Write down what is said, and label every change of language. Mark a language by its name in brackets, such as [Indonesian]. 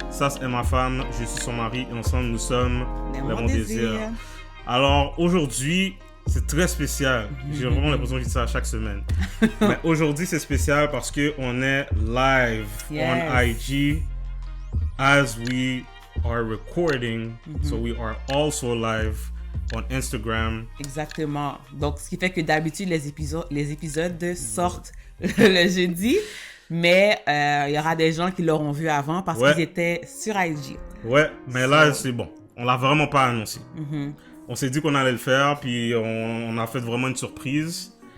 [French] Sass est ma femme, je suis son mari et ensemble nous sommes Les Les Mon Mon Désir. Alors aujourd'hui, c'est très spécial. J'ai vraiment l'impression que je dis ça chaque semaine. Mais aujourd'hui c'est spécial parce qu'on est live [English] on IG as we are recording. So we are also live on Instagram. [French] Exactement. Donc, ce qui fait que d'habitude, les épisodes sortent le jeudi, mais il y aura des gens qui l'auront vu avant parce qu'ils étaient sur IG. Ouais, mais là, c'est bon. On l'a vraiment pas annoncé. On s'est dit qu'on allait le faire, puis on a fait vraiment une surprise.